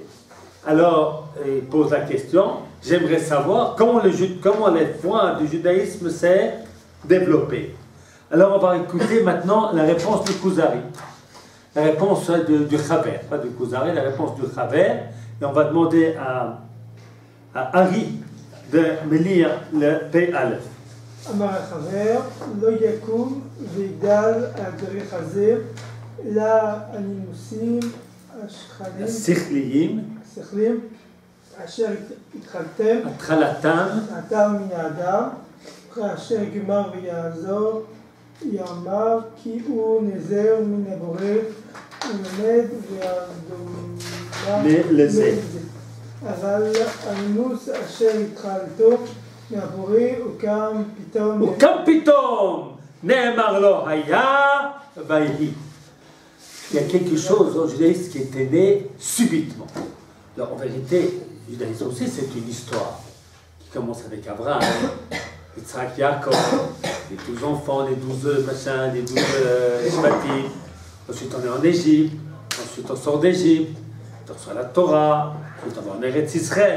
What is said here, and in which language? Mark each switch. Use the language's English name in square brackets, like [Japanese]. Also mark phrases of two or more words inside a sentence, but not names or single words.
[French] Alors, il pose la question, j'aimerais savoir comment la foi du judaïsme s'est développée. Alors on va écouter maintenant la réponse du Kuzari. La réponse du Chaver, pas du Kuzari, la réponse du Chaver. Et on va demander à Harry de me lire le P. Aleph. [Hebrew] אמר החבר, לא יקום ויגדל על דרך הזה, אלא הנימוסים השכליים, אשר התחלתם מן האדם, כאשר יגמר ויעזור, יאמר כי הוא נזר מן הבורא, ולמד ויעזור לזה. אבל הנימוס אשר התחלתו מהבורא הוקם פתאום נאמר לו היה ויהי. [French] Il y a quelque chose au judaïsme qui était né subitement. Alors, en vérité, le judaïsme aussi, c'est une histoire qui commence avec Abraham, Yitzhak, Yaakov, les 12 enfants, les 12 machins, les 12 Shvatim. Ensuite, on est en Égypte, ensuite on sort d'Égypte, on reçoit la Torah, ensuite on va en Eretz Israël.